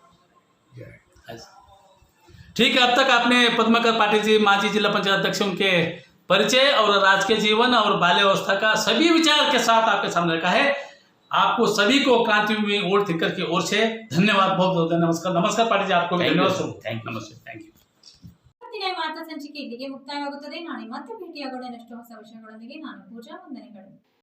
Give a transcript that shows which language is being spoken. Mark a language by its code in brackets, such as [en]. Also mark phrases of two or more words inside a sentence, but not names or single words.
[hi] ठीक है, अब तक आपने पद्माकर पाटिल जी माजी जिला पंचायत अध्यक्ष उनके परिचय और राजकीय जीवन और बाल्यावस्था का सभी विचार के साथ आपके सामने रखा है। आपको सभी को क्रांतिभूमि ओल्ड थिंकर की ओर से धन्यवाद, बहुत बहुत नमस्कार। नमस्कार पाटिल जी, आपको भी धन्यवाद। [en] Thank you. [kn] ಇವತ್ತಿನ ಈ ವಾರ್ತಾ ಸಂಚಿಕೆ ಇಲ್ಲಿಗೆ ಮುಕ್ತಾಯವಾಗುತ್ತದೆ. ನಾಳೆ ಮತ್ತೆ ಭೇಟಿಯಾಗೋಣ ಇನ್ನಷ್ಟು ಹೊಸ ವಿಷಯಗಳೊಂದಿಗೆ. ನಾನು ಪೂಜಾ, ವಂದನೆಗಳು.